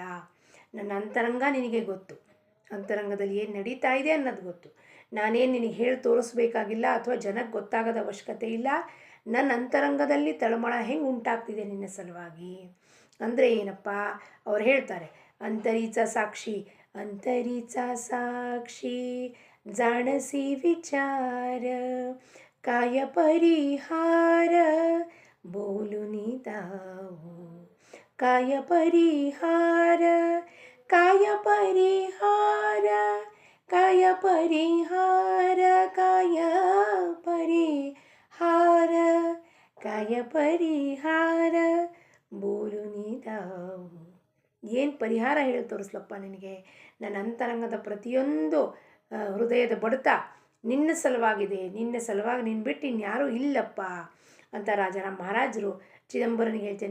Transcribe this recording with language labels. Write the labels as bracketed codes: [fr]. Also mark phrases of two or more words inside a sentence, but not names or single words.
[kn] ನನ್ನ ಅಂತರಂಗ ನಿನಗೆ ಗೊತ್ತು, ಅಂತರಂಗದಲ್ಲಿ ಏನು ನಡೀತಾ ಇದೆ ಅನ್ನೋದು ಗೊತ್ತು. ನಾನೇನು ನಿನಗೆ ಹೇಳಿ ತೋರಿಸ್ಬೇಕಾಗಿಲ್ಲ ಅಥವಾ ಜನಕ್ಕೆ ಗೊತ್ತಾಗೋದ ಅವಶ್ಯಕತೆ ಇಲ್ಲ. ನನ್ನ ಅಂತರಂಗದಲ್ಲಿ ತಳಮಳ ಹೆಂಗೆ ಉಂಟಾಗ್ತಿದೆ ನಿನ್ನ ಸಲುವಾಗಿ ಅಂದರೆ ಏನಪ್ಪ? ಅವ್ರು ಹೇಳ್ತಾರೆ [mr] अंतरीचा साक्षी, अंतरीचा साक्षी जाणसी विचार काय परिहार बोलुनी दाऊ काय परिहार काय परिहार काय परिहार काय परिहार काय परिहार बोलुनिदाऊ [kn] ಏನು ಪರಿಹಾರ ಹೇಳಿ ತೋರಿಸ್ಲಪ್ಪ ನಿನಗೆ ನನ್ನ ಅಂತರಂಗದ ಪ್ರತಿಯೊಂದು ಹೃದಯದ ಬಡಿತ ನಿನ್ನ ಸಲುವಾಗಿದೆ, ನಿನ್ನ ಸಲುವಾಗಿ ನಿನ್ನ ಬಿಟ್ಟು ಇನ್ಯಾರೂ ಇಲ್ಲಪ್ಪ ಅಂತ ರಾಜಾರಾಮ್ ಮಹಾರಾಜರು ಚಿದಂಬರನಿಗೆ ಹೇಳ್ತೇನೆ.